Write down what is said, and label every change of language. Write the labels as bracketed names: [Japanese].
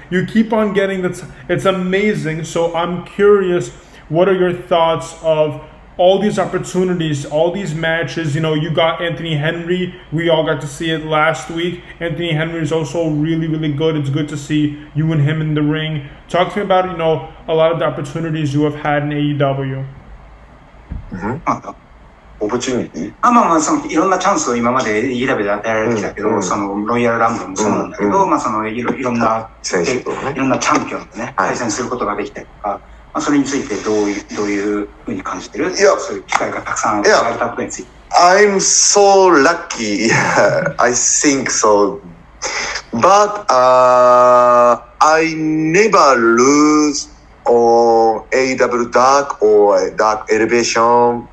[English] You keep on getting it's amazing. So I'm curious, what are your thoughts of all these opportunities, all these matches? You got Anthony Henry. We all got to see it last week. Anthony Henry is also really, really good. It's good to see you and him in the ring. Talk to me about, a lot of the opportunities you have had in AEW. Opportunity? [Japanese] そのいろんなチャンスを今まで AEW で与えられてきたけど、そのロイヤルランブルもそうなんだけど、そのいろんな選手とね、いろんなチャンピオンとね、対戦することができたりとか、それについてどういうふうに感じてる？そういう機会がたくさん与えられたことについて。 [English] I'm so lucky. Yeah, I think so. But I never lose on AEW Dark or Dark Elevation.